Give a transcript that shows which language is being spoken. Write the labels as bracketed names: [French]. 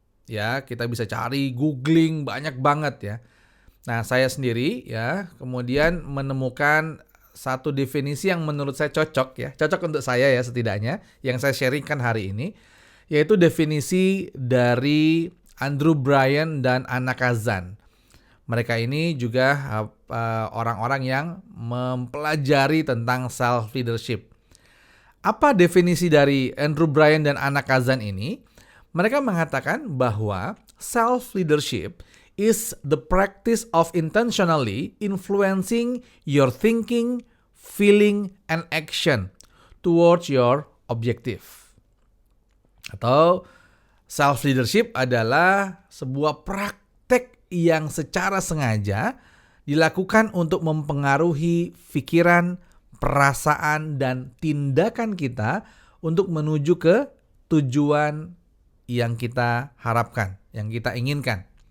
[Indonesian] Ya, kita bisa cari, googling banyak banget ya. Nah, saya sendiri ya, kemudian menemukan satu definisi yang menurut saya cocok ya, cocok untuk saya ya setidaknya, yang saya sharingkan hari ini, yaitu definisi dari Andrew Bryan dan Anna Kazan. Mereka ini juga orang-orang yang mempelajari tentang self leadership. Apa definisi dari Andrew Bryan dan Anna Kazan ini? Mereka mengatakan bahwa [English] self leadership is the practice of intentionally influencing your thinking, feeling, and action towards your objective. [Indonesian] Atau self leadership adalah sebuah praktek yang secara sengaja dilakukan untuk mempengaruhi pikiran, perasaan, dan tindakan kita untuk menuju ke tujuan yang kita harapkan, yang kita inginkan.